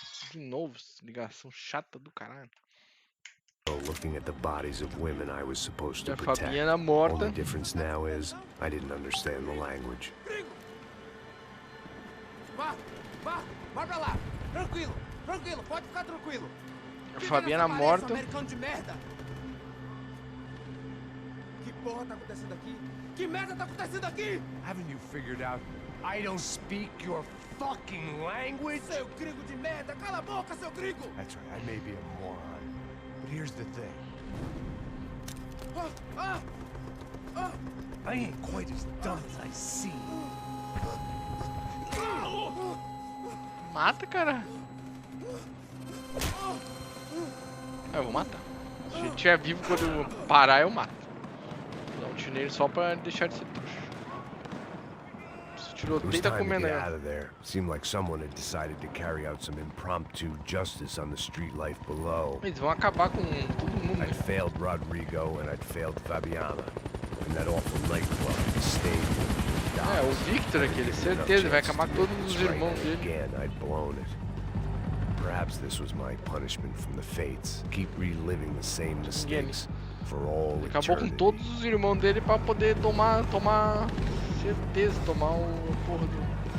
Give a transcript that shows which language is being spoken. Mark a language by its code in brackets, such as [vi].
[pt] De novo, ligação chata do caralho. [en] Looking at the bodies of women I was supposed to [pt] A [en] protect. [pt] Fabiana morta. [en] Only difference now is I didn't understand the language. [pt] Vá pra lá. Tranquilo, pode ficar tranquilo. A Fabiana morta. Americano de merda. Que porra tá acontecendo aqui? Que merda tá acontecendo aqui? [en] Haven't you figured out I don't speak your fucking language? [pt] Seu gringo de merda, cala a boca, seu gringo! [en] That's right, I may be a moron, but here's the thing. I ain't quite as dumb as I seem. [pt] Mata, cara. Eu vou matar. Se ele estiver vivo quando eu parar, eu mato. Vou dar um tiro nele só pra deixar de ser trouxa. Esse tiroteio tá comendo aí. [en] Seemed like someone had decided to carry out some impromptu justice on the street life below. [pt] Eles vão acabar com todo mundo. [en] I'd failed Rodrigo and I'd failed Fabiana. And that awful nightclub stayed. [pt] É, o Victor aquele, certeza, vai acabar com todos os irmãos dele. [en] Again, I'd blown it. Perhaps this was my punishment from the fates. Keep reliving the same mistakes for all eternity. [pt] Acabou com todos os irmãos dele pra poder tomar certeza, tomar o porra do...